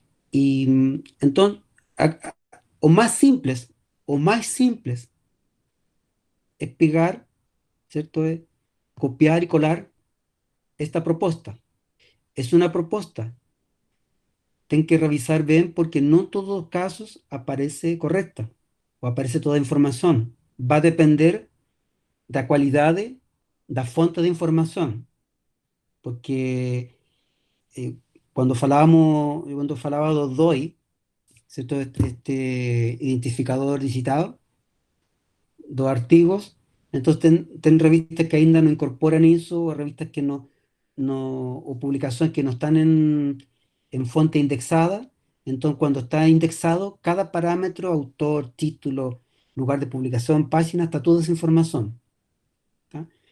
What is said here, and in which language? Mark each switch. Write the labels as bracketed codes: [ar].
[es] Y entonces, o más simples, o más simples, es pegar, ¿cierto? Es copiar y colar esta propuesta. Es una propuesta. Ten que revisar bien porque no en todos los casos aparece correcta o aparece toda a información. Va a depender [pt] da qualidade da fonte de informação, porque eh, quando falava do DOI, ¿cierto? Este identificador digitado, dos artigos, [es] entonces ten revistas que [pt] ainda no incorporan [es] eso, o revistas que o publicaciones que no están en fuente indexada, entonces cuando está indexado, cada parámetro, autor, título, lugar de publicación, página, está toda esa información. ¿Tá?